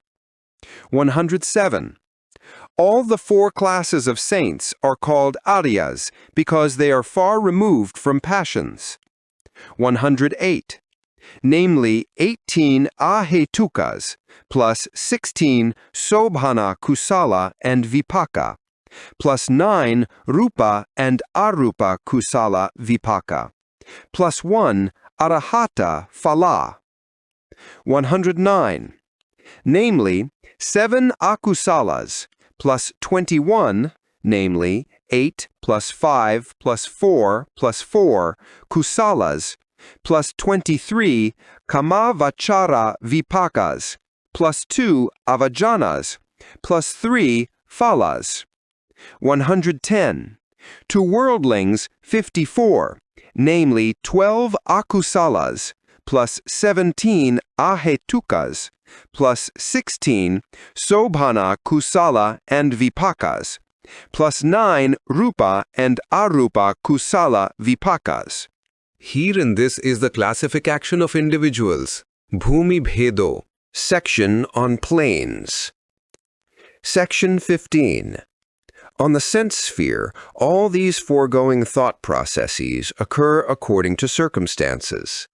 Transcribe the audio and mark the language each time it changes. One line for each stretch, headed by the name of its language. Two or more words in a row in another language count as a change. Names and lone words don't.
English: 107. All the 4 classes of saints are called aryas because they are far removed from passions. 108. namely 18 ahetukas plus 16
Pali: sobhana kusala
English: and vipaka, plus 9 rupa and
Pali: arupa kusala vipaka,
English: plus 1
Pali: arahata phala.
English: 109. Namely, 7 akusalas plus 21, namely 8 plus 5 plus 4 plus 4 kusalas, plus 23
Pali: kamavachara vipakas,
English: plus 2 avajanas, plus 3 phalas. 110. To worldlings, 54, namely 12 akusalas, plus 17 ahetukas, plus 16
Pali: sobhana kusala
English: and vipakas, plus 9 rupa and
Pali: arupa kusala vipakas.
English: Herein this is the classific action of individuals.
Pali: Bhumi Bhedo.
English: Section on planes. Section 15. On the sense sphere, all these foregoing thought processes occur according to circumstances.